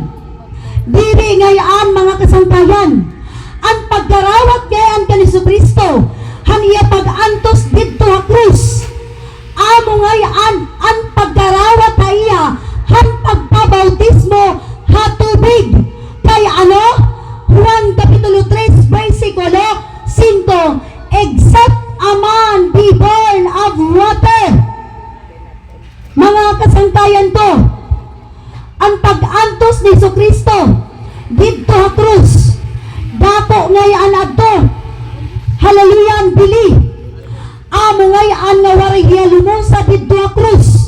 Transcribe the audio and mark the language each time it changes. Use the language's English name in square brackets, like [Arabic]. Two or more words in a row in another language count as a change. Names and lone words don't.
[Waray] Diri ngayaan mga kasangkayan, ang pagkarawat ngayon kan Jesucristo han iya pag-antos didto ha krus. Amo ngayaan ang pagkarawat ha iya han pagpabautismo ha tubig. Kay ano? Juan Kapitulo 3 versikulo 5, [English] except a man be born of water. [Waray] Mga kasangkayan to, ang pag-antos ni Jesucristo didto ha krus, dapo ngayaan adto, hallelujah ang bili. Amo ngayaan nga waray hiya lumusa didto ha krus.